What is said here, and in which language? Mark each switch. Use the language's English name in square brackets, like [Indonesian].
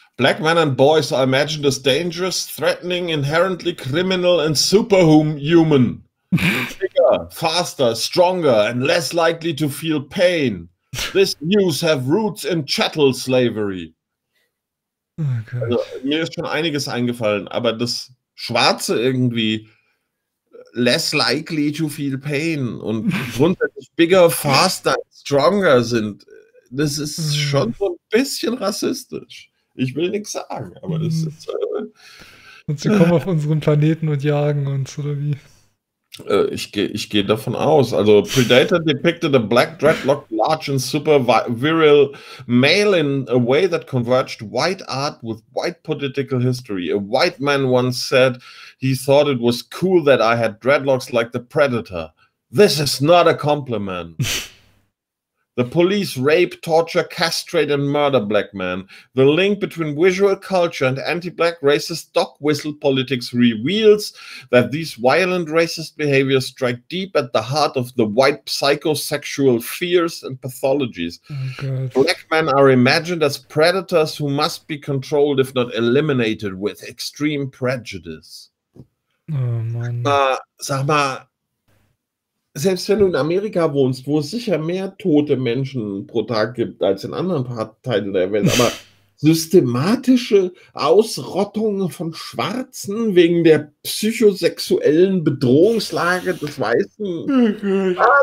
[English] Black men and boys are imagined as dangerous, threatening, inherently criminal and superhuman. Bigger, faster, stronger and less likely to feel pain. This news have roots in chattel slavery. [German] Oh Gott. Also, mir ist schon einiges eingefallen, aber das Schwarze irgendwie [English] less likely to feel pain [German] und grundsätzlich [English] bigger, faster, stronger [German] sind, das ist schon so ein bisschen rassistisch. Ich will nichts sagen, aber das ist... Und sie kommen auf unseren Planeten und jagen uns, oder wie? Ich gehe davon aus. [English] Also, Predator depicted a black dreadlocked large and super virile male in a way that converged white art with white political history. A white man once said he thought it was cool that I had dreadlocks like the Predator. This is not a compliment. The police rape, torture, castrate, and murder black men. The link between visual culture and anti-black racist dog whistle politics reveals that these violent racist behaviors strike deep at the heart of the white psychosexual fears and pathologies. Oh, black men are imagined as predators who must be controlled, if not eliminated, with extreme prejudice. Oh, man. [German] Sag mal, selbst wenn du in Amerika wohnst, wo es sicher mehr tote Menschen pro Tag gibt als in anderen Teilen der Welt, aber systematische Ausrottung von Schwarzen wegen der psychosexuellen Bedrohungslage des Weißen.